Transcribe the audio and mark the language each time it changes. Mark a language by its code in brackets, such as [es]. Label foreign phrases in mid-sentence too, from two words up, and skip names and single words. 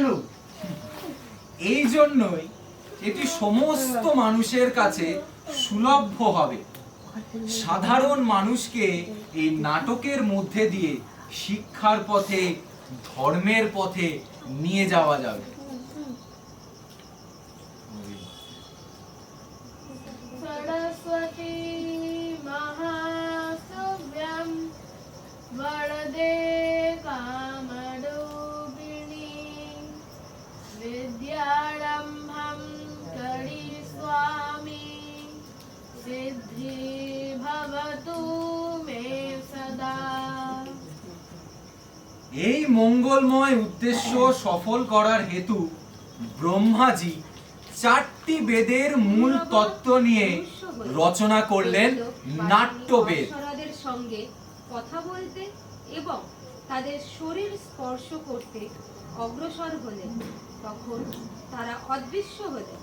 [bn] এই জন্যই এটি সমস্ত মানুষের কাছে সুলভ্য হবে। সাধারণ মানুষকে এই নাটকের মধ্যে দিয়ে শিক্ষার পথে, ধর্মের পথে নিয়ে যাওয়া যাবে। [sa] सरस्वती महासव्यं वरदे कामरूपिणी विद्यारम्भं करिष्यामि सिद्धि भवतु मे सदा। [bn] এই মঙ্গলময় উদ্দেশ্য সফল করার হেতু ব্রহ্মাজি 4টি বেদের মূল তত্ত্ব নিয়ে রচনা করলেন নাট্যবেদ। অপ্সরাদের সঙ্গে কথা বলতে এবং তাদের শরীর স্পর্শ করতে অগ্রসর হলেন, তখন তারা অদৃশ্য হলেন।